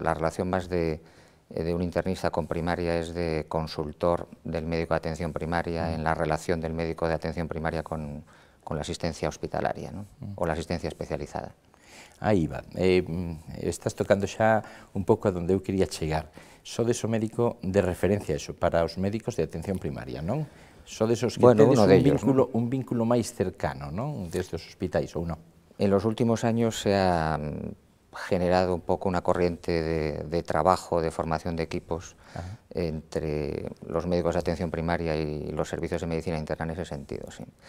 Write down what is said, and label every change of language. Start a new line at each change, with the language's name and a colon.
Spanish: La relación más de un internista con primaria es de consultor del médico de atención primaria en la relación del médico de atención primaria con la asistencia hospitalaria, ¿no? O la asistencia especializada.
Galician: Aí va, estás tocando xa un pouco a donde eu quería chegar. Sodes o médico de referencia eso, para os médicos de atención primaria, non? Sodes os que tedes un vínculo máis cercano, non? Desde os hospitais, ou non?
Spanish: En los últimos años se ha generado un poco una corriente de trabajo, de formación de equipos entre los médicos de atención primaria y los servicios de medicina interna en ese sentido, sí.